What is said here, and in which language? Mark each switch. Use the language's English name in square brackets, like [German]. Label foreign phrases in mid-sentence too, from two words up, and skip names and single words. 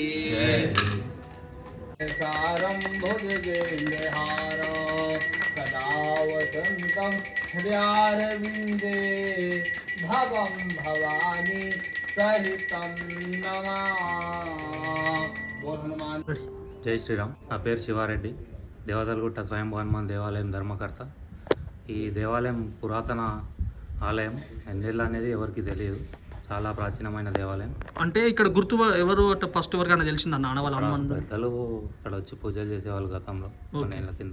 [Sanskrit] सारं भुजगेन्द्रहारो सदा वसन्तं हृदयारविन्दे भवं भवानी सहितं नमामि। [Telugu] జై శ్రీరామ్. నా పేరు శివారెడ్డి, దేవతలగుట్ట స్వయంభూ హనుమాన్ దేవాలయం ధర్మకర్త. ఈ దేవాలయం పురాతన ఆలయం, ఎన్నేళ్ళు అనేది ఎవరికి తెలియదు. చాలా ప్రాచీనమైన దేవాలయం. అంటే ఇక్కడ గుర్తు ఎవరు ఫస్ట్ ఎవరికైనా తెలిసిందా నాన్న వాళ్ళ అమ్మ అందరూ? పెద్దలు ఇక్కడ వచ్చి పూజలు చేసేవాళ్ళు గతంలో కొన్ని ఏళ్ళ కింద.